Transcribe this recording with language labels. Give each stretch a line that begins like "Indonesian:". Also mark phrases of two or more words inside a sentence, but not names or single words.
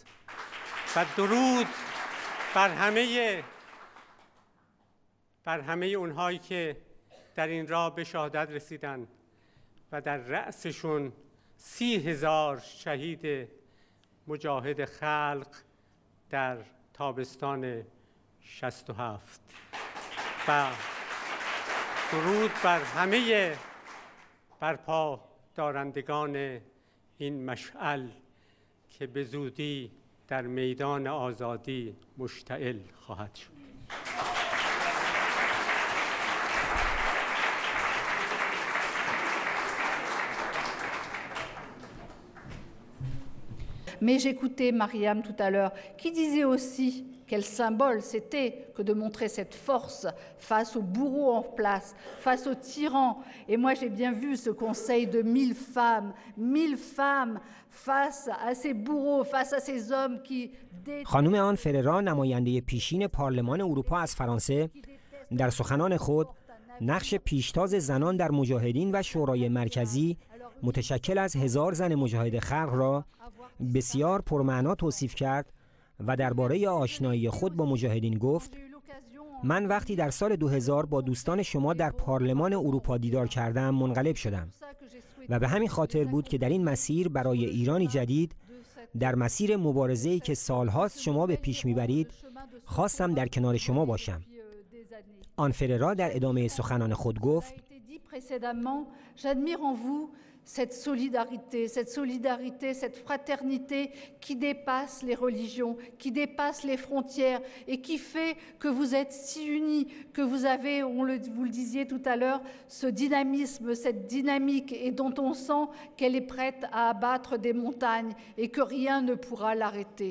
Persian: و درود بر همه اونهایی که در این راه به شهادت رسیدن و در رأسشون 30,000 شهید مجاهد خلق در تابستان 67. و درود بر همه برپا دارندگان این مشعل که به زودی در میدان آزادی مشتعل خواهد شد.
French: Mais j'écoutais Mariam tout à l'heure, qui disait aussi quel symbole c'était que de montrer cette force face aux bourreaux en place, face aux tyrans. Et moi j'ai bien vu ce conseil de 1000 femmes face à ces bourreaux, face à ces hommes qui...
Persian: خانم آن فررا نماینده پیشین پارلمان اروپا از فرانسه در سخنان خود نقش پیشتاز زنان در مجاهدین و شورای مرکزی متشکل از 1000 زن مجاهد خلق را بسیار پرمعنا توصیف کرد و درباره آشنایی خود با مجاهدین گفت: من وقتی در سال 2000 با دوستان شما در پارلمان اروپا دیدار کردم منقلب شدم و به همین خاطر بود که در این مسیر برای ایرانی جدید، در مسیر مبارزه‌ای که سالهاست شما به پیش میبرید، خواستم در کنار شما باشم. آن فررا در ادامه سخنان خود گفت:
French: cette solidarité, cette fraternité qui dépasse les religions, qui dépasse les frontières et qui fait que vous êtes si unis, que vous avez, vous le disiez tout à l'heure, ce dynamisme, cette dynamique et dont on sent qu'elle est prête à abattre des montagnes et que rien ne pourra l'arrêter.